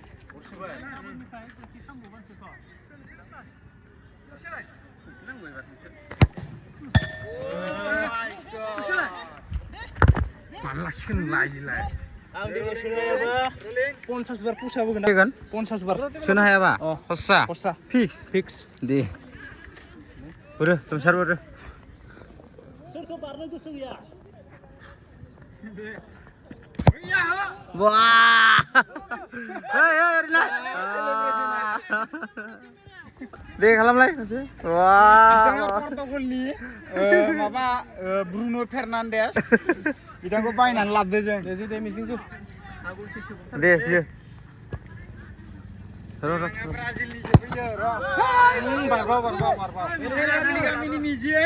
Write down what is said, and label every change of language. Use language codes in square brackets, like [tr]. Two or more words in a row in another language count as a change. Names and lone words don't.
[brx] मालासिगोन लायलाय आं दिनै सोनायाबा 50 बार पुश होगोन फैगोन 50 बार सोनो हायाबा अ हस्सा हस्सा फिक्स दे बोरो तुमसार बोरो सोरखौ बारनो गोसो गैया wah Rina deh खालामलाय खनसे बिथाङा पर्तुगालनि माबा ब्रुनो फेर्नान्डेस बिथांखौ बायनानै लाबोदो जों दे मिसिंसु दे सियो ब्राजिलनिसो फैयो बारबाव गामिनि मिजिं